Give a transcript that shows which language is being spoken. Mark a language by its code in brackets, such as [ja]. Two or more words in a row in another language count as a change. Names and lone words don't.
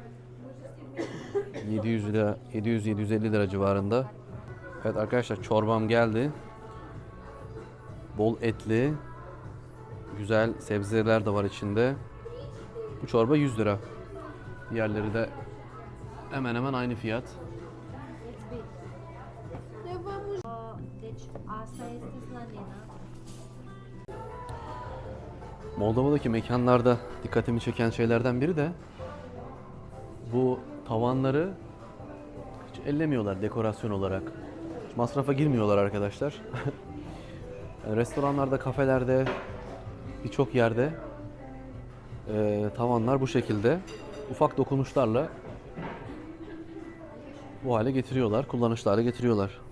[tr] 700 lira, 700-750 lira civarında. Evet arkadaşlar, çorbam geldi. Bol etli, güzel sebzeler de var içinde. Bu çorba 100 lira. Diğerleri de hemen hemen aynı fiyat. [ro] Deci asta este slanina. [tr] Moldova'daki mekanlarda dikkatimi çeken şeylerden biri de bu tavanları hiç ellemiyorlar dekorasyon olarak. Hiç masrafa girmiyorlar arkadaşlar. Yani restoranlarda, kafelerde, birçok yerde tavanlar bu şekilde ufak dokunuşlarla bu hale getiriyorlar, kullanışlı hale getiriyorlar.